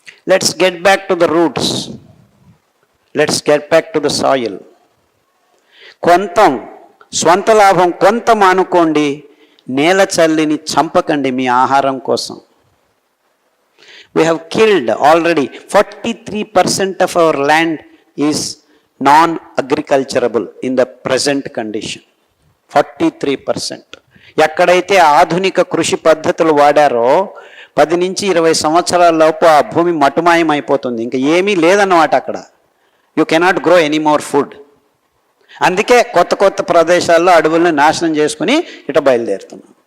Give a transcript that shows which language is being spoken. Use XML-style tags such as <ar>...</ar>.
<en>Let's get back to the roots. Let's get back to the soil.</en> <te>కొంత స్వంత లాభం కొంత మానుకోండి, నేల చల్లిని చంపకండి మీ ఆహారం కోసం.</te> <en>We have killed already 43% of our land is non-agriculturable in the present condition. 43%.</en> <te>ఎక్కడైతే ఆధునిక కృషి పద్ధతులు వాడారో 10 నుంచి 20 సంవత్సరాల లోపు ఆ భూమి మటుమాయం అయిపోతుంది. ఇంకా ఏమీ లేదన్నమాట అక్కడ.</te> <en>You cannot grow any more food.</en> <te>అందుకే కొత్త కొత్త ప్రదేశాల్లో అడవులను నాశనం చేసుకుని ఇట బయలుదేరుతున్నాం.</te>